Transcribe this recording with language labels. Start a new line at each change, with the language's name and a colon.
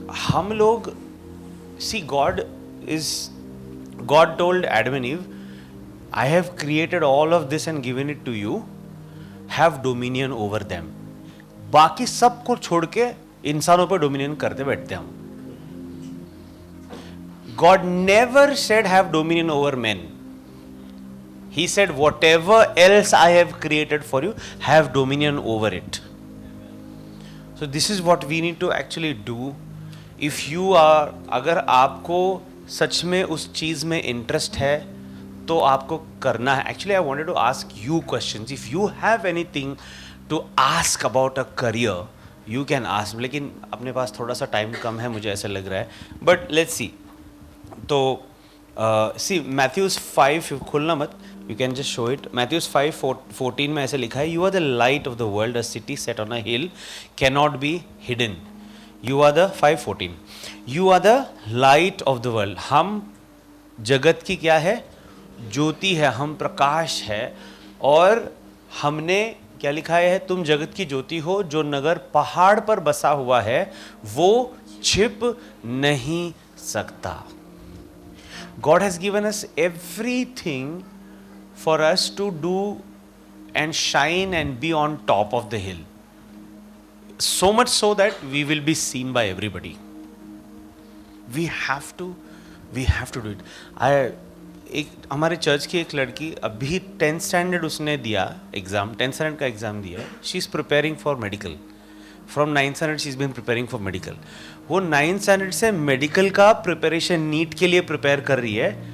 Hindi: हम लोग,
English: see, God told Adam and Eve, I have created all of this and given it to you, have dominion over them.
Hindi: बाकी सबको छोड़ के इंसानों पर डोमिनियन करते बैठते हम.
English: God never said have dominion over men. He said whatever else I have created for you, have dominion over it. So this is what we need to actually do. If you are,
Hindi: अगर आपको सच में उस चीज़ में interest है तो आपको करना है.
English: Actually, I wanted to ask you questions. If you have anything to ask about a career, you can ask.
Hindi: लेकिन अपने पास थोड़ा सा टाइम कम है, मुझे ऐसा लग रहा है.
English: But let's see. तो see Matthews 5
Hindi: खुलना मत,
English: you can just show it. Matthews 5:14
Hindi: में ऐसे लिखा है,
English: you are the light of the world, a city set on a hill cannot be hidden. You are the 5:14. You are the light of the world.
Hindi: हम जगत की क्या है? ज्योति है, हम प्रकाश है. और हमने क्या लिखा है? तुम जगत की ज्योति हो. जो नगर पहाड़ पर बसा हुआ है वो छिप नहीं सकता.
English: God has given us everything for us to do and shine and be on top of the hill. So much so that we will be seen by everybody. We have to do it.
Hindi: एक हमारे church की एक लड़की अभी 10th standard उसने दिया exam, 10th standard का exam दिया.
English: She is preparing for medical. From 9th standard she is been preparing for medical.
Hindi: वो 9th स्टैंडर्ड से मेडिकल का प्रिपरेशन नीट के लिए प्रिपेयर कर रही है.